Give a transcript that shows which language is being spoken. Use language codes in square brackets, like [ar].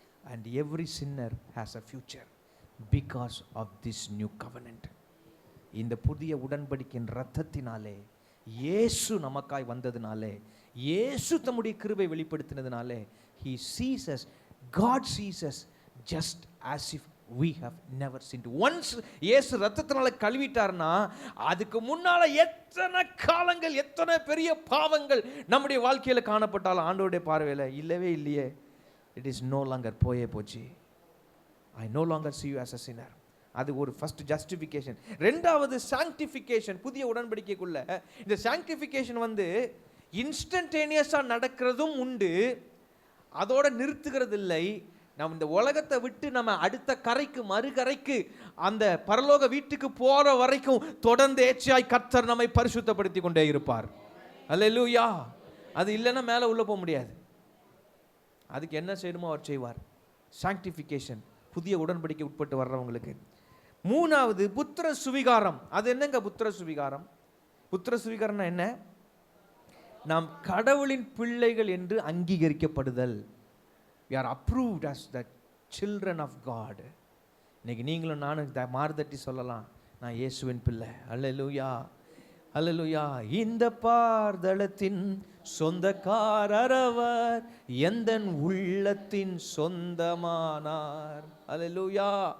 [en] And every sinner has a future because of this new covenant. [ta] இந்த புதிய உடன்படிக்கையின் இரத்தத்தினாலே, இயேசு நமக்காய் வந்ததினாலே, இயேசு தம்முடைய கிருபை வெளிப்படுத்தினதினாலே, [en] he sees us, God sees us just as if we have never sinned. [ta] once இயேசு இரத்தத்தினால கழுவிட்டார்னா, அதுக்கு முன்னால எத்தனை காலங்கள், எத்தனை பெரிய பாவங்கள் நம்முடைய வாழ்க்கையில காணப்பட்டாலும் ஆண்டவருடைய பார்வையில இல்லவே இல்லையே. [en] it is no longer, [ta] போயே போச்சு. [en] I no longer see you as a sinner. [ta] அது ஒரு ஃபர்ஸ்ட் ஜஸ்டிஃபிகேஷன். ரெண்டாவது சாங்டிஃபிகேஷன். புதிய உடன்படிக்கைக்குள்ள இந்த சாங்டிஃபிகேஷன் இன்ஸ்டன்டேனியஸாக நடக்கிறதும் உண்டு, அதோட நிறுத்துகிறது இல்லை. நம்ம இந்த உலகத்தை விட்டு நம்ம அடுத்த கரைக்கு, மறுகரைக்கு, அந்த பரலோக வீட்டுக்கு போகிற வரைக்கும் தொடர்ந்து ஏற்றாய் கர்த்தர் நம்மை பரிசுத்தப்படுத்தி கொண்டே இருப்பார். அல்லேலூயா. அது இல்லைன்னா மேலே உள்ளே போக முடியாது. அதுக்கு என்ன செய்யணுமோ அவர் செய்வார். சாங்டிஃபிகேஷன், புதிய உடன்படிக்கை உட்பட்டு வர்றவங்களுக்கு. மூணாவது புத்திர சுவிகாரம். அது என்னங்க புத்திர சுவிகாரம்? புத்திர சுவிகாரம்னா என்ன? நாம் கடவுளின் பிள்ளைகள் என்று அங்கீகரிக்கப்படுதல். [en] we are approved as the children of God. [ta] இன்னைக்கு நீங்களும் நானும் மார்தட்டி சொல்லலாம், நான் இயேசுவின் பிள்ளை. அல்லேலூயா, அல்லேலூயா. இந்த பார்தலத்தின் சொந்தக்காரர் அவர் எந்தன் உள்ளத்தின் சொந்தமானார். அல்லேலூயா.